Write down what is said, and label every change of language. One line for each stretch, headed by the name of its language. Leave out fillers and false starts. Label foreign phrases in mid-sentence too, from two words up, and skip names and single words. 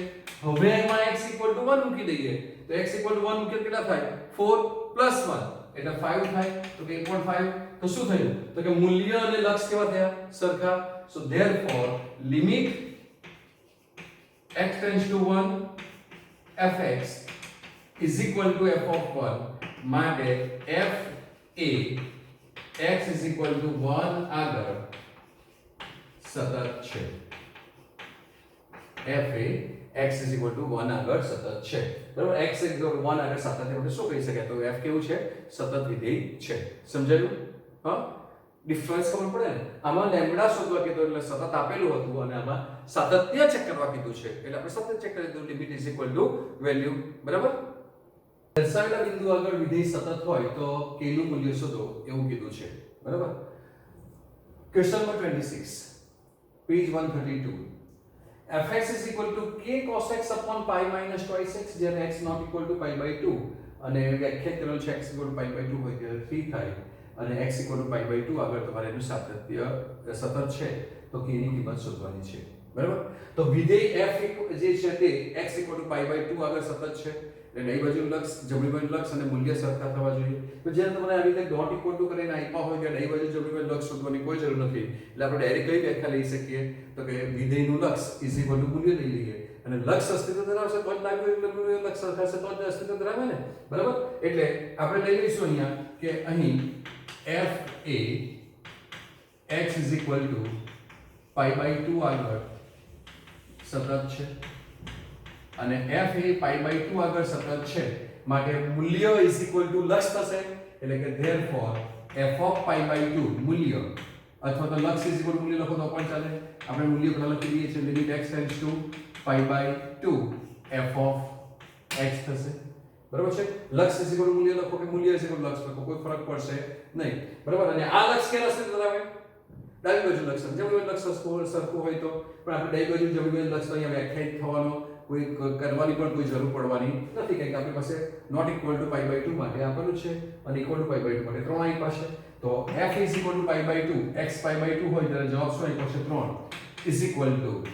Gujarati: હવે એમાં x = 1 મૂકી દઈએ તો x = 1 મૂકીએ કેટલા થાય? 4 + 1 એટલે 5 થાય. તો કે 1.5 તો શું થયું તો કે મૂલ્ય અને લક્ષ કેવા થયા સરખા
English: so therefore limit x tends to 1 fx is equal to f of 1
Gujarati: માટે f એ
English: x is equal to 1
Gujarati: આગળ સતત છે f એ
English: x is equal to 1
Gujarati: આગળ સતત છે બરાબર
English: x is equal to 1
Gujarati: આગળ સતત એટલે શું કહી શકાય તો f કેવું છે સતત વિધેય છે સમજાયું હા ડિફરન્સ ખબર પડે ને આમાં લેમ્બડા શોધવા કીધું એટલે સતત આપેલું હતું અને આમાં સાતત્ય ચેક કરવા કીધું છે એટલે આપણે સતત ચેક કરી દીધું
English: limit is equal to value
Gujarati: બરાબર દર્શાવેલા બિંદુ આગળ વિધેય સતત હોય તો k નું મૂલ્ય શોધો એવું કીધું છે બરાબર
English: question number 26 page 132 fx is equal to k cos x upon pi minus twice x જ્યારે x not equal to pi by 2
Gujarati: અને વ્યાખ્યાયિત કરેલ છે
English: x equal to pi by 2
Gujarati: હોય ત્યારે 3 થાય અને
English: x equal to pi by 2
Gujarati: આગળ તમારે એનું સાતત્ય સતત છે તો k ની કિંમત શોધવાની છે બરાબર તો વિધેય f જે છે તે
English: x equal to pi by 2
Gujarati: આગળ સતત છે એટલે ડાબી બાજુનું લક્ષ જમણી બાજુનું લક્ષ અને મૂલ્ય સરખા થવા જોઈએ તો જ્યારે તમને આવી રીતે
English: dot equal to
Gujarati: કરીને આપ્યા હોય કે ડાબી બાજુ જમણી બાજુ લક્ષ શોધવાની કોઈ જરૂર નથી એટલે આપણે ડાયરેક્ટ કઈ વ્યાખ્યા લઈ શકીએ તો કે વિધેયનું લક્ષ
English: is equal to
Gujarati: મૂલ્ય લઈ લઈએ અને લક્ષ અસ્તિત્વ ધરાવશે તો જ લાગ્યું એટલે મૂલ્ય લક્ષ સરખાશે તો જ અસ્તિત્વ ધરાવે ને બરાબર એટલે આપણે લઈ લઈશું અહીંયા કે અહીં f એ
English: x is equal to pi by 2
Gujarati: આગળ સતત છે અને f એ
English: pi by 2
Gujarati: આગળ સતત છે માટે મૂલ્ય
English: is equal to
Gujarati: લક્ષ થશે એટલે કે
English: therefore f of pi by 2
Gujarati: મૂલ્ય અથવા તો લક્ષ
English: is equal to
Gujarati: મૂલ્ય લખો તો પણ ચાલે આપણે મૂલ્ય પહેલા લખી દઈએ છીએ લિમિટ
English: x tends to pi by 2 f of x
Gujarati: થશે બરાબર છે લક્ષ
English: is equal to
Gujarati: મૂલ્ય લખો કે મૂલ્ય
English: is equal to
Gujarati: લક્ષ લખો કોઈ ફરક પડશે નહીં બરાબર અને આ લક્ષ કે રસ્તે ધરાવે ડાબી બાજુ લક્ષ જમણી બાજુ લક્ષ સરખું હોય તો પણ આપણે ડાબી બાજુ જમણી બાજુ લક્ષ તો અહીંયા વ્યાખ્યાયિત થવાનો કોઈ કરવાની પણ કોઈ જરૂર પડવાની નથી કારણ કે આપણી પાસે
English: not equal to pi by 2
Gujarati: માટે આપેલું છે અને
English: equal to pi by 2
Gujarati: માટે 3 આપ્યા છે તો f
English: is equal to pi by 2 x pi by 2
Gujarati: x પાઈ બાય 2 હોય ત્યારે જવાબ શું આપ્યો છે 3
English: is equal to